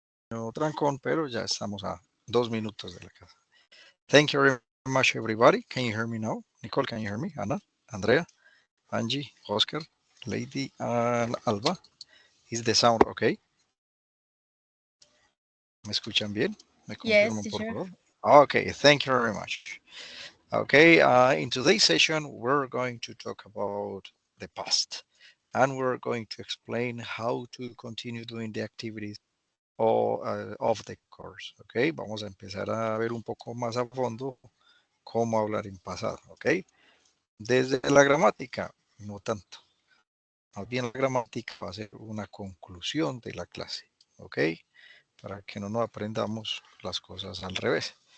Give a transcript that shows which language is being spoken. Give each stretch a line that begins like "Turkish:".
Spanish: nuevo trancón, pero ya estamos a 2 minutos de la casa.
English: Thank you very much, everybody. Can you hear me now? Nicole, can you hear me? Ana, Andrea, Angie, Oscar, Lady, and Alba. Is the sound okay?
Spanish: ¿Me escuchan bien? ¿Me confirman,
English: Yes,
Spanish: por
English: teacher.
Spanish: favor?
English: Okay, thank you very much. Okay, in today's session, we're going to talk about the past, and we're going to explain how to continue doing the activities of the course.
Spanish: Okay, vamos a empezar a ver un poco más a fondo cómo hablar en pasado. Okay, desde la gramática, no tanto. Más bien la gramática va a ser una conclusión de la clase. Okay, para que no nos aprendamos las cosas al revés.